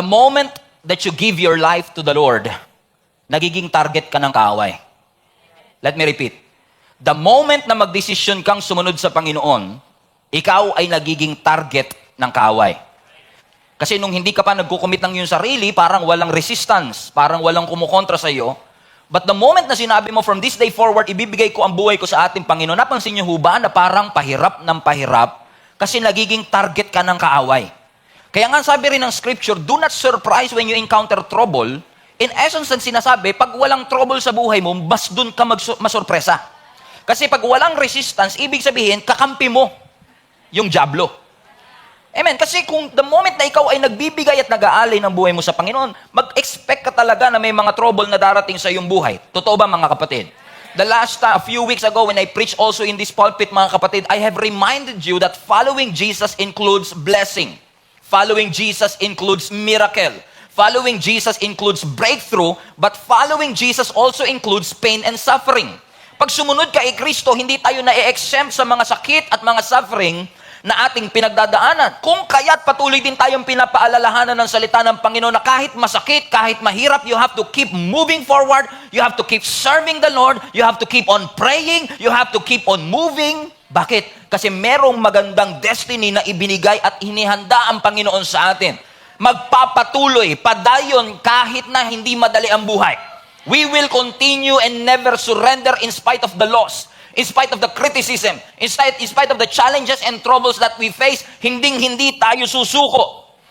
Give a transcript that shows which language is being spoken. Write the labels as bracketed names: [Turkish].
[English] The moment that you give your life to the Lord, [Filipino] nagiging target ka ng kaaway. [English] Let me repeat. The moment [Filipino] na magdesisyon kang sumunod sa Panginoon, ikaw ay nagiging target ng kaaway. Kasi nung hindi ka pa nagkukumit ng iyong sarili, parang walang resistance, parang walang kumukontra sa iyo. [English] But the moment [Filipino] na sinabi mo, [English] from this day forward, [Filipino] ibibigay ko ang buhay ko sa ating Panginoon, napansin niyo ba na parang pahirap ng pahirap kasi nagiging target ka ng kaaway. Kaya nga sabi rin ng [English] scripture, do not surprise when you encounter trouble. In essence, [Filipino] ang sinasabi, pag walang trouble sa buhay mo, mas dun ka masurpresa. Kasi pag walang resistance, ibig sabihin, kakampi mo yung dyablo. Amen. Kasi kung [English] the moment [Filipino] na ikaw ay nagbibigay at nag-aalay ng buhay mo sa Panginoon, mag-expect ka talaga na may mga trouble na darating sa iyong buhay. Totoo ba mga kapatid? [English] The last a few weeks ago when I preached also in this pulpit [Filipino] mga kapatid, [English] I have reminded you that following Jesus includes blessing. Following Jesus includes miracle. Following Jesus includes breakthrough, but following Jesus also includes pain and suffering. [Filipino] Pag sumunod ka kay Kristo, hindi tayo na-exempt sa mga sakit at mga suffering na ating pinagdadaanan. Kung kaya't patuloy din tayong pinapaalalahanan ng salita ng Panginoon na kahit masakit, kahit mahirap, [English] you have to keep moving forward, you have to keep serving the Lord, you have to keep on praying, you have to keep on moving. [Filipino] Bakit? Kasi merong magandang destiny na ibinigay at inihanda ang Panginoon sa atin. Magpapatuloy, padayon kahit na hindi madali ang buhay. [English] We will continue and never surrender in spite of the loss. In spite of the criticism, in spite of the challenges and troubles that we face, [Filipino] hindi tayo susuko.